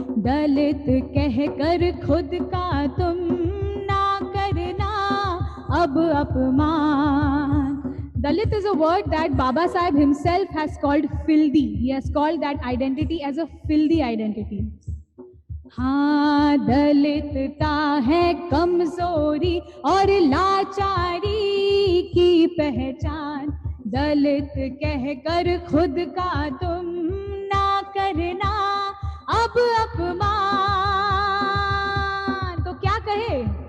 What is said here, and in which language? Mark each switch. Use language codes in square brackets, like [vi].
[hi] दलित कहकर खुद का तुम ना करना अब अपमान। [en] Dalit is a word that Baba Sahib himself has called filthy. He has called that identity as a filthy identity. [hi] हाँ, दलितता है कमजोरी और लाचारी की पहचान। दलित कहकर खुद का तुम ना करना अब अपमान। तो क्या कहे?